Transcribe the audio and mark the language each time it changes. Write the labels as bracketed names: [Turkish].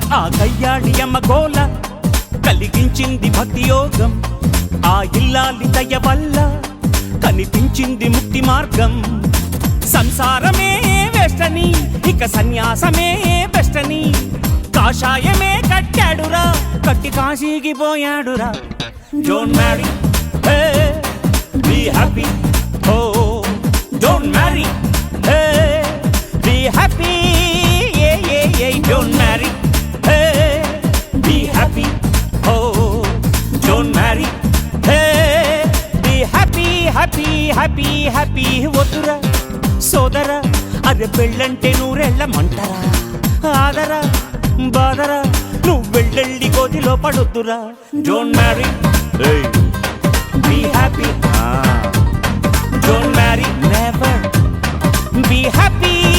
[Telugu] ఆ కయ్యాడి అమ్మ గోల కలిగించింది భక్తి యోగం, ఆ ఇల్లాలి దయ వల్ల కనిపించింది ముక్తి మార్గం. సంసారమే వేస్టని, ఇక సన్యాసమే బెస్టని, కాషాయమే కట్టాడురా, కట్టి కాశీకి పోయాడురా. [English] Don't marry, hey, be happy, oh. Don't marry, hey, be happy, yeah, yeah, yeah. Don't marry, hey, be happy, oh. Don't marry, hey, be happy, happy. [Telugu] Happy happy happy వద్దురా సోదరా, అదే పెళ్ళంటే నూరెళ్ళమంటరా, ఆదరా బాదరా, నువ్వు వెళ్ళెళ్ళి గోతిలో పడొద్దురా. [English] Don't marry, be happy, don't marry, never be happy.